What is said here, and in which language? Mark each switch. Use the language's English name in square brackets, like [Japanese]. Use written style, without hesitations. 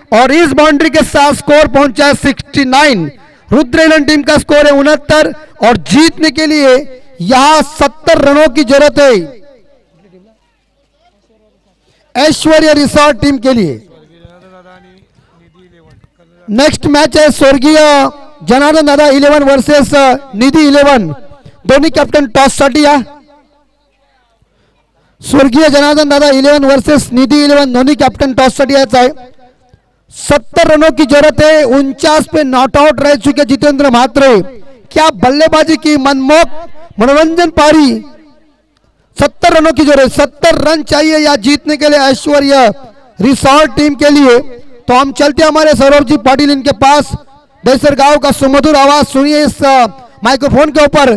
[Hindi] और इस बाउंड्री के साथ स्कोर पहुंचा है 69। रुद्रलन टीम का स्कोर है 69, और जीतने के लिए यहां 70 रनों की जरूरत है ऐश्वर्या रिसोर्ट टीम के लिए। नेक्स्ट मैच है स्वर्गीय जनार्दन दादा 11 वर्सेस निधि 11। दोनों [Marathi] कैप्टन टॉस साठी या। स्वर्गीय जनार्दन दादा 11 वर्सेस निधि 11, [Hindi] दोनों [Marathi] कैप्टन टॉस साठी यायचं आहे। [Hindi] 70 रनों की जरूरत है। 49 पे नॉट आउट रह चुके जितेंद्र मात्रे। क्या बल्लेबाजी की मनमोहक मनोरंजन पारी। 70 रनों की जरूरत, 70 रन चाहिए या जीतने के लिए ऐश्वर्या रिसोर्ट टीम के लिए। तो हम चलते हमारे सौरभ जी पाटिल इनके पास। देसर गांव का सुमधुर आवाज सुनिए इस माइक्रोफोन के ऊपर।